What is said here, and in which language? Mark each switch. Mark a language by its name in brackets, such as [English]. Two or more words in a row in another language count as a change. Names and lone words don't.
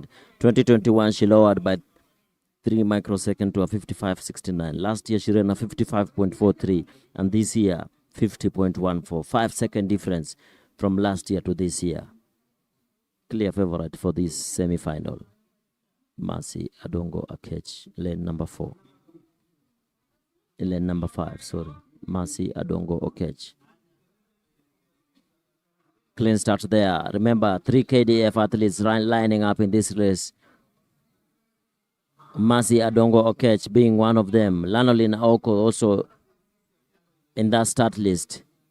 [English] 2021, she lowered by 3 microseconds to a 55.69. Last year, she ran a 55.43, and this year, 50.14. 5-second difference from last year to this year. Clear favorite for this semi-final. Mercy Adongo Okech, lane number 4. Lane number 5, sorry. Mercy Adongo Okech. Clean start there. Remember, 3 KDF athletes lining up in this race. Mercy Adongo Okech being one of them. Lanolin Oko also in that start list.